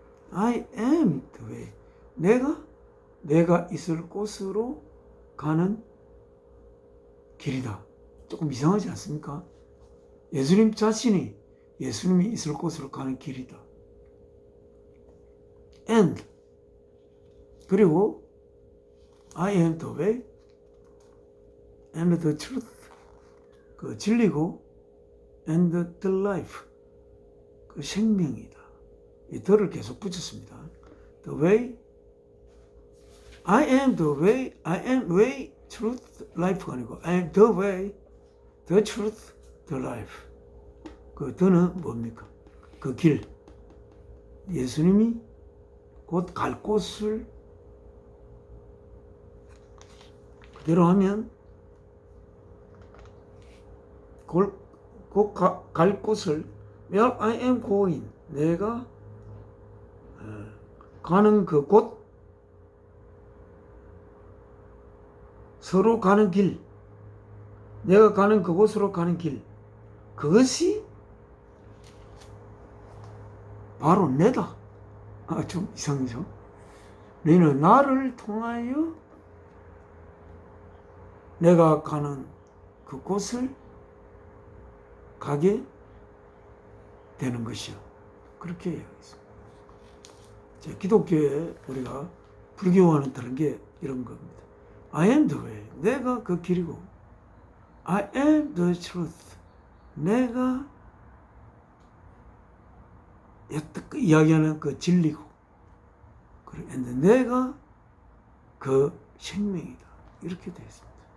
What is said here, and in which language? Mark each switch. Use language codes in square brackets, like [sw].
[en] I am the way. [ko] 내가 있을 곳으로 가는 길이다. 조금 이상하지 않습니까? 예수님 자신이 예수님이 있을 곳으로 가는 길이다. [en] And 그리고 I am the way and the truth. [ko] 그 진리고 [en] and the life. [ko] 그 생명이다. 이 더를 계속 붙였습니다. [en] The way, I am the way, I am way, truth, life가 아니고 I am the way, the truth, the life. [ko] 그 더는 뭡니까? 그 길. 예수님이 곧 갈 곳을 그대로 하면 곧 갈 곳을 [en] where I am going, [ko] 내가 가는 그 곳, 서로 가는 길, 내가 가는 그곳으로 가는 길, 그것이 바로 내다. 좀 이상하죠? 너희는 나를 통하여 내가 가는 그 곳을 가게 되는 것이요. 그렇게 이야기했습니다. 기독교에 우리가 불교와는 다른 게 이런 겁니다. [en] I am the way. [ko] 내가 그 길이고, [en] I am the truth. [ko] 내가 이야기하는 그 진리고, and 내가 그 생명이다. 이렇게 되어 있습니다.